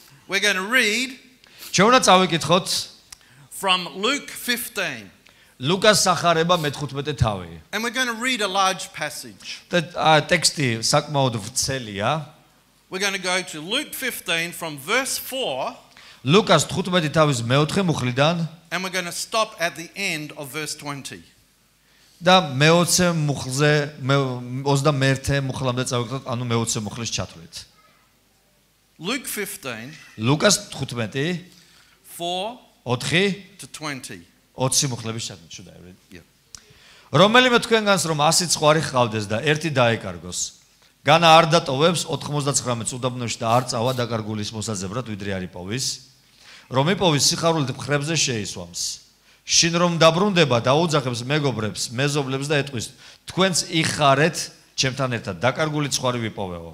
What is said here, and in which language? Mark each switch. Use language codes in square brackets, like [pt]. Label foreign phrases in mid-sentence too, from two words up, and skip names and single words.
[en] We're going to read [ka] Ჩვენ უნდა წავიკითხოთ [en] from Luke 15. [ka] ლუკას სახარება მე-15 თავი. [en] And we're going to read a large passage. [ka] და ტექსტი საკმაოდ ვრცელია. [en] We're going to go to Luke 15 from verse 4. [ka] ლუკას 15 თავის მე-4 მუხლიდან [en] And we're going to stop at the end of verse 20. [ka] და მე-20 მუხლზე 21 მუხლამდე წავიკითხოთ, ანუ მე-20 მუხლის ჩათვლით. [en] Luke 15 [ka] ლუკას 15 [en] 4 [ka] 4 [en] to 20. [ka] 20 მუხლების ჩათვლით, [en] should I read? Yeah. [ka] რომელიმე თქვენგანს რომ 100 ცხვარი ჰყავდეს და ერთი დაეკარგოს. განა არ დატოვებს 99 უდაბნოში და არ წავა დაკარგულის მოსაძებრად, ვიდრე არ იპოვის. რომ იპოვის სიხარულით მხრებზე შეისვამს. შინ რომ დაბრუნდება დაუძახებს მეგობრებს, მეზობლებს და ეტყვის, თქვენც იხარეთ ჩემთან ერთად დაკარგული ცხვარი ვიპოვეო.